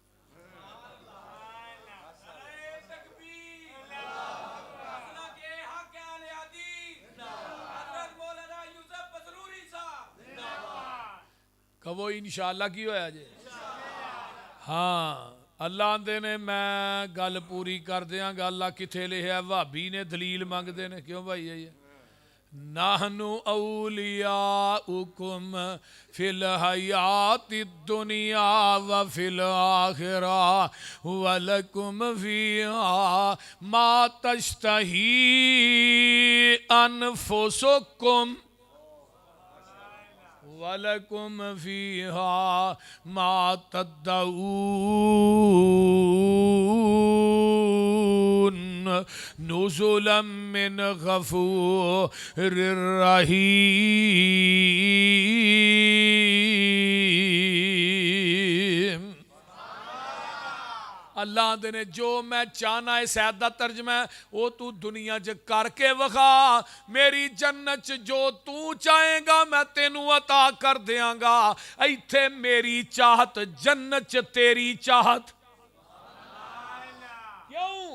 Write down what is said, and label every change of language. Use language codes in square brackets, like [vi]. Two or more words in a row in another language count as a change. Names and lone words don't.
[pa] کہو [ar] إن شاء الله [pa] کی ہویا جے. ہاں اللہ آندے نے میں گل پوری کر دیانگا. اللہ کتھے لکھیا؟ بھابی نے دلیل منگدے نے، کیوں بھائی ہے [ar] نحن أولياؤكم في الحياة الدنيا وفي الآخرة ولكم فيها ما تشتهي أنفسكم ولكم فيها ما تدعون نزلا من غفور رحيم. [pa] اللہ آندے نے جو میں چاہنا ہے، سعید دا ترجمہ ہے، وہ تو دنیا چ کر کے وکھا، میری جنت چ جو تو چاہے گا میں تینوں عطا کر دینگا. اتھے میری چاہت، جنت چ تیری چاہت. کیوں?